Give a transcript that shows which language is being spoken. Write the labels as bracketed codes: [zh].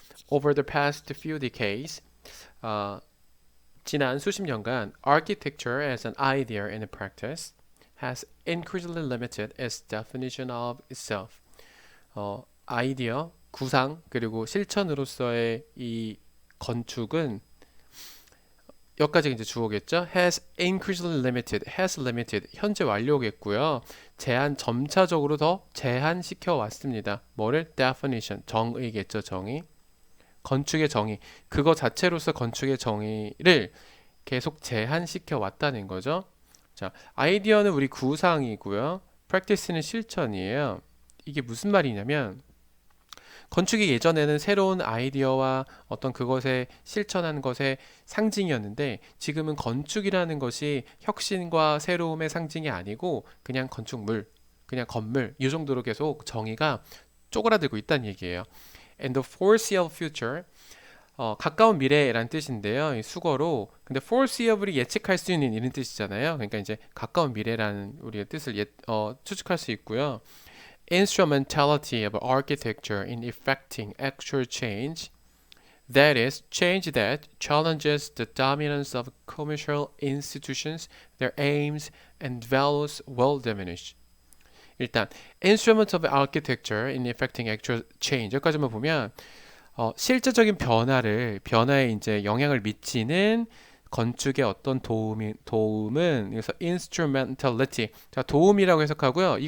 [en] Over the past few decades, [ko] 어, 지난 수십 년간, [en] architecture as an idea and a practice has increasingly limited its definition of itself. [ko] 아이디어, 구상, 그리고 실천으로서의 이 건축은 여기까지 이제 주어겠죠. [en] has increasingly limited, has limited [ko] 현재 완료겠고요. 점차적으로 더 제한시켜 왔습니다. 뭐를? definition, 정의겠죠, 정의. 건축의 정의, 그거 자체로서 건축의 정의를 계속 제한시켜 왔다는 거죠. 자, 아이디어는 우리 구상이고요. practice는 실천이에요. 이게 무슨 말이냐면 건축이 예전에는 새로운 아이디어와 어떤 그것에 실천하는 것의 상징이었는데 지금은 건축이라는 것이 혁신과 새로움의 상징이 아니고 그냥 건축물, 그냥 건물 이 정도로 계속 정의가 쪼그라들고 있다는 얘기예요. [en] And the foreseeable future, [ko] 가까운 미래라는 뜻인데요. 이 수거로. 근데 foreseeable이 예측할 수 있는 이런 뜻이잖아요. 그러니까 이제 가까운 미래라는 우리의 뜻을 추측할 수 있고요. [en] Instrumentality of architecture in effecting actual change, that is, change that challenges the dominance of commercial institutions, their aims and values will diminish. [ko] 일단 [en] instrument of architecture in effecting actual change [ko] 여기까지만 보면 실제적인 변화에 이제 영향을 미치는 건축의 어떤 도움은 그래서 instrumentality 자 도움이라고 해석하고요.